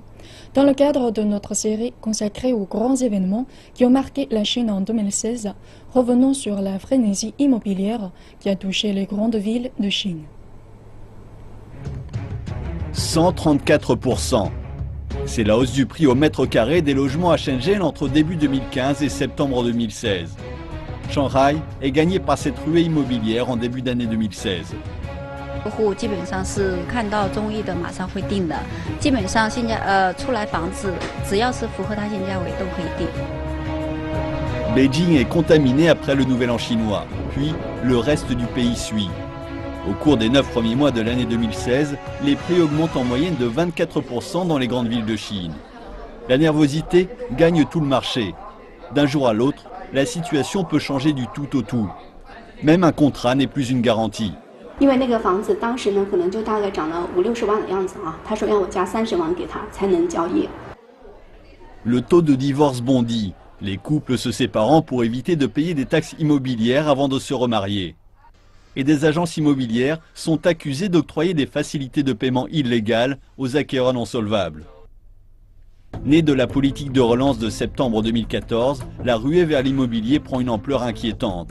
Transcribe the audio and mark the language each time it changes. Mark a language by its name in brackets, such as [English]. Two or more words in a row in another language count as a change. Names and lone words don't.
[French] Dans le cadre de notre série consacrée aux grands événements qui ont marqué la Chine en 2016, revenons sur la frénésie immobilière qui a touché les grandes villes de Chine. 134%. C'est la hausse du prix au mètre carré des logements à Shenzhen entre début 2015 et septembre 2016. Shanghai est gagné par cette ruée immobilière en début d'année 2016. [Chinese] 客户基本上是看到中意的马上会定的，基本上现在出来房子只要是符合它性价比都可以定。 [French] Beijing est contaminé après le nouvel an chinois, puis le reste du pays suit. Au cours des 9 premiers mois de l'année 2016, les prix augmentent en moyenne de 24% dans les grandes villes de Chine. La nervosité gagne tout le marché. D'un jour à l'autre, la situation peut changer du tout au tout. Même un contrat n'est plus une garantie. [Chinese] 因为那个房子当时呢，可能就大概涨了50-60万的样子啊。他说要我加30万给他才能交易。 [French] Le taux de divorce bondit. Les couples se séparant pour éviter de payer des taxes immobilières avant de se remarier. Et des agences immobilières sont accusées d'octroyer des facilités de paiement illégales aux acquéreurs non solvables. Née de la politique de relance de septembre 2014, la ruée vers l'immobilier prend une ampleur inquiétante.